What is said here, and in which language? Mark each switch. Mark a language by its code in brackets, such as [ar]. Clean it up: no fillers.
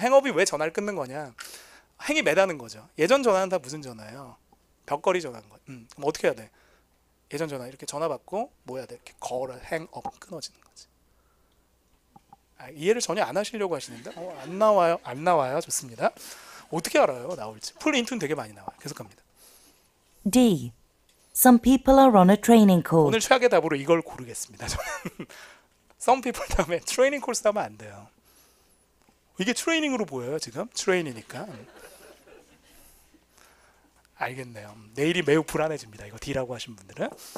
[ko] 행업이 왜 전화를 끊는 거냐? 행이 매다는 거죠. 예전 전화는 다 무슨 전화예요? 벽걸이 전화인 거예요. 그럼 어떻게 해야 돼? 예전 전화 이렇게 전화 받고 뭐 해야 돼? 이렇게 걸어 행업 끊어지는 거지. 아, 이해를 전혀 안 하시려고 하시는데 안 나와요. 안 나와요. 좋습니다. 어떻게 알아요? 나올지. 풀 인투는 되게 많이 나와요. 계속 갑니다. [en] D. Some people are on a training course. [ko] 오늘 최악의 답으로 이걸 고르겠습니다. 저는 [en] some people [ko] 다음에 트레이닝 코urse 하면 안 돼요. 이게 트레이닝으로 보여요 지금? 트레인이니까. 알겠네요. 내일이 매우 불안해집니다. 이거 D라고 하신 분들은.